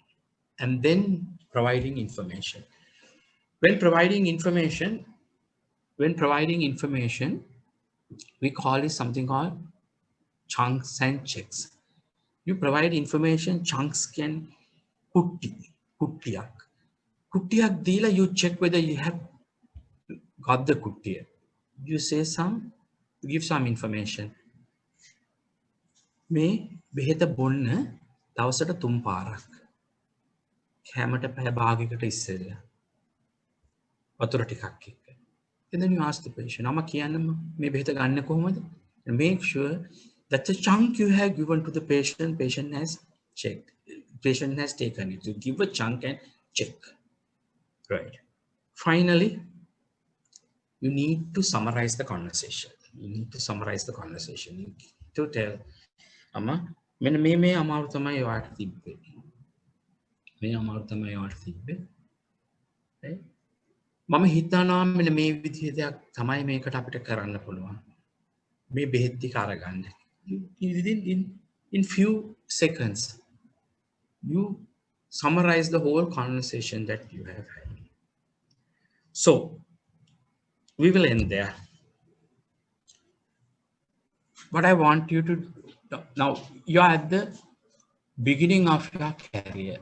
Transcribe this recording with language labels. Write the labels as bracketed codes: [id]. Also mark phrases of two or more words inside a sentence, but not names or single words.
[en] And then providing information. When providing information, we call it something called chunks and checks. You provide information, chunks can [si] කුට්ටියක් දීලා, [en] you check whether you have got the kuttiya. You say give some information. [si] මේ බෙහෙත බොන්න දවසට 3 පාරක්. කැමට පැය භාගයකට ඉස්සෙල්ලා. වතුර ටිකක් එක්ක. [en] And then you ask the patient, [si] "අම කියන්න මේ බෙහෙත ගන්න කොහොමද?" [en] And make sure that the chunk you have given to the patient has checked. Patient has taken it. You give a chunk and check. Right. Finally, you need to summarize the conversation. You need to summarize the conversation. You need to tell, "Amma, [si] මෙන්න මේ අමාරු තමයි ඔයාට තිබ්බේ. මේ අමාරු තමයි ඔයාට තිබ්බේ." Right? මම හිතනවා මෙන්න මේ විදිහේ දෙයක් තමයි මේකට අපිට කරන්න පුළුවන්. මේ බෙහෙත් ටික අරගන්න. [en] In few seconds, you summarize the whole conversation that you have had. So we will end there. What I want you to now, you are at the beginning of your career.